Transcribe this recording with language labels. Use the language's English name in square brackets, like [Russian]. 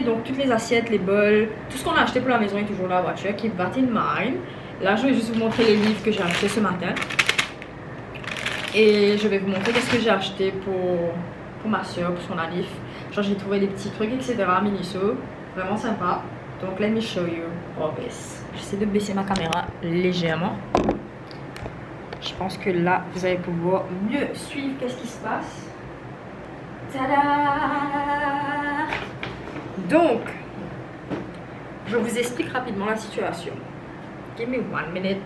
[French] Donc toutes les assiettes, les bols, tout ce qu'on a acheté pour la maison est toujours dans la voiture. [English] Keep that in mind. [French] Là, je vais juste vous montrer les livres que j'ai achetés ce matin. Et je vais vous montrer qu'est-ce que j'ai acheté pour ma soeur, pour son anniv. Genre j'ai trouvé des petits trucs etc. Miniso, vraiment sympa. Donc [English] let me show you all this. [French] J'essaie de baisser ma caméra légèrement. Je pense que là vous allez pouvoir mieux suivre qu'est-ce qui se passe. Tada! Donc je vous explique rapidement la situation. [English] Give me 1 minute.